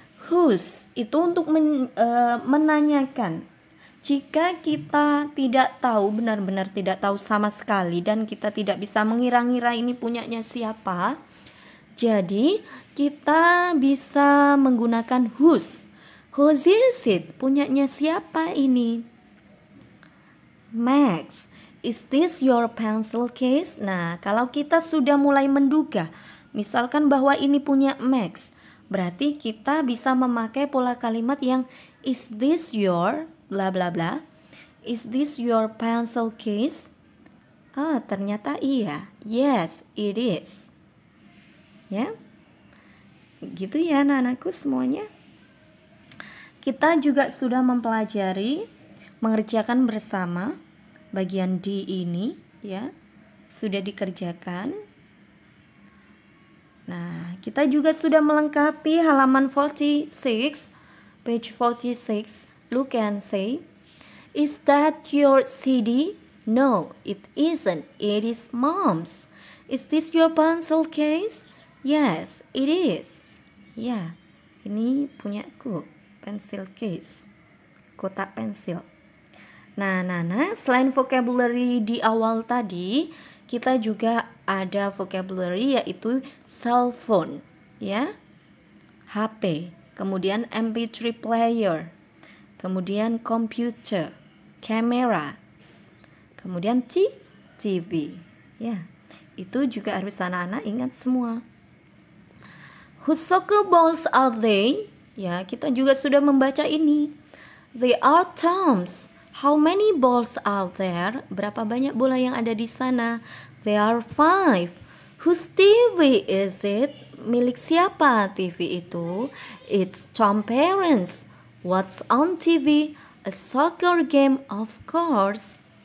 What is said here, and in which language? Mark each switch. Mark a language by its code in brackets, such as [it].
[id] Whose itu untuk menanyakan. Jika kita tidak tahu, benar-benar tidak tahu sama sekali, dan kita tidak bisa mengira-ngira ini punyanya siapa, jadi kita bisa menggunakan whose. [en] Whose is it? [id] Punyanya siapa ini? [en] Max, is this your pencil case? [id] Nah, kalau kita sudah mulai menduga, misalkan bahwa ini punya Max, berarti kita bisa memakai pola kalimat yang [en] is this your bla bla bla. Is this your pencil case? [id] Ternyata iya. [en] Yes, it is. Ya. [id] Gitu ya anak-anakku semuanya. Kita juga sudah mempelajari mengerjakan bersama bagian D ini ya. Sudah dikerjakan. Nah, kita juga sudah melengkapi halaman 46, page 46. [en] Look and say, is that your CD? No, it isn't. It is Mom's. Is this your pencil case? Yes, it is. [id] Ya, ini punyaku, pencil case, kotak pensil. Nah, selain vocabulary di awal tadi, kita juga ada vocabulary yaitu cell phone, ya, HP, kemudian MP3 player, kemudian computer, kamera, kemudian TV, ya. Itu juga harus anak-anak ingat semua. [en] Whose soccer balls are they? [id] Ya, kita juga sudah membaca ini. [en] They are Tom's. How many balls are there? [id] Berapa banyak bola yang ada di sana? [en] There are 5. Whose TV is it? [id] Milik siapa TV itu? [en] It's Tom's parents. What's on TV? A soccer game, of course.